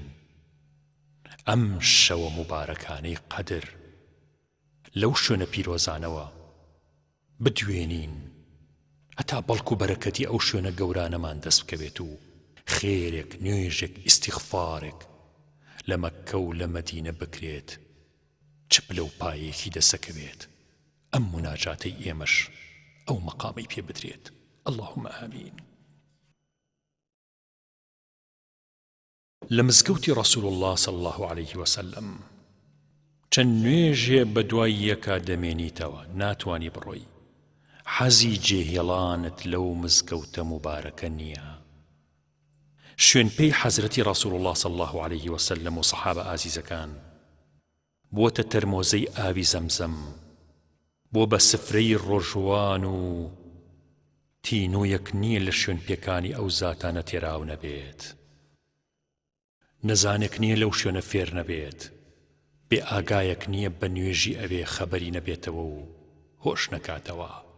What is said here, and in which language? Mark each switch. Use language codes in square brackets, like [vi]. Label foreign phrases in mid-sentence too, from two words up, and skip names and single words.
[ckb] ئەم شەوە مبارەکانەی قەدر لەو شوێنە پیرۆزانەوە بدوێنین، هەتا بەڵکو بەرەکەتی ئەو شوێنە گەورانەمان دەست بکەوێت و خێرێک، نوێژێک، ئیستیغفارێک لە مەککە و لە مەدینە بکرێت، چپلە و پایەکی دەسەکەوێت. ئەم مناجاتەی ئێمەش ئەو مەقامی پێ بدرێت. [ar] اللهم ئامین. [ckb] لە مزگەوتی ڕەسوڵ الله [ar] صلی الله عليه وسلم [ckb] چەند نوێژێ بە دوای یەکا دەمێنیتەوە، ناتوانی بڕۆی. حەزی جێهێڵانت لەو مزگەوتە مبارەکە نییە. شوێن پێی حەزرەتی ڕەسوڵ الله [ar] صلی الله عليه وسلم [ckb] و سەحابە ئازیزەکان بۆتە تەرمۆزەی ئاوی زەمزەم، بۆ بە سفرەی ڕۆژوان و تینوویەک نییە لە شوێن پێکانی ئەو زاتانە تێراو نەبێت. نەزانێک نییە لەو شوێنە فێر نەبێت، بێ ئاگایەک نییە بە نوێژی ئەوێ خەبەری نەبێتەوە و هۆش نەکاتەوە.